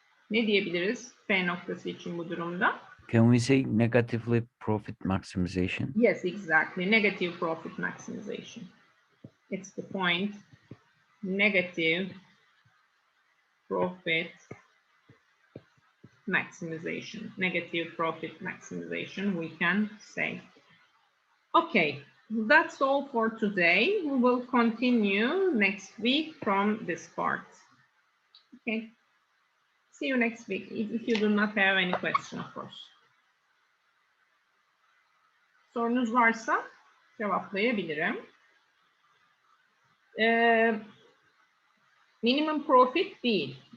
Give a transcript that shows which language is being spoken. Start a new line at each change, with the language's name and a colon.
Turkish: Ne diyebiliriz F noktası için bu durumda?
English: Can we say negatively profit maximization? Yes, exactly. Negative profit maximization. It's the point. Negative profit maximization. Negative profit maximization, we can say. Okay, that's all for today. We will continue next week from this part. Okay. See you next week if you do not have any question, of course.
Turkish: Sorunuz varsa cevaplayabilirim. Minimum profit değil.